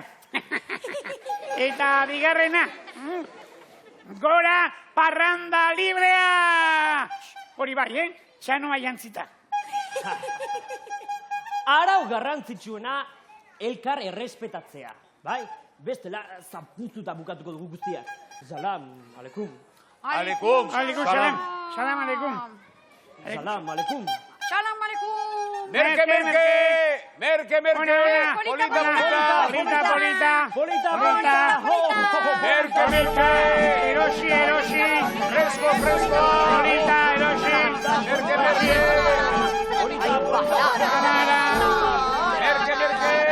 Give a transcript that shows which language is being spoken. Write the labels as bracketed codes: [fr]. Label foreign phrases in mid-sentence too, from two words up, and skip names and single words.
[eu] Eta bigarrena, gora parranda librea! Hori bai, txanoa jantzita. Arau garrantzitsuena elkar errespetatzea, bai? Bestela, zapuztuta bukatuko dugu guztiak. [ar] سلام عليكم. Aleikum. عليكم السلام. سلام عليكم. سلام عليكم. سلام عليكم. [eu] Merke, merke! Merke, merke! Polita, polita! Polita, polita! Polita, Merke, merke! Erosi, erosi! Fresco, fresco! Polita, erosi! Merke, merke! Merke, merke!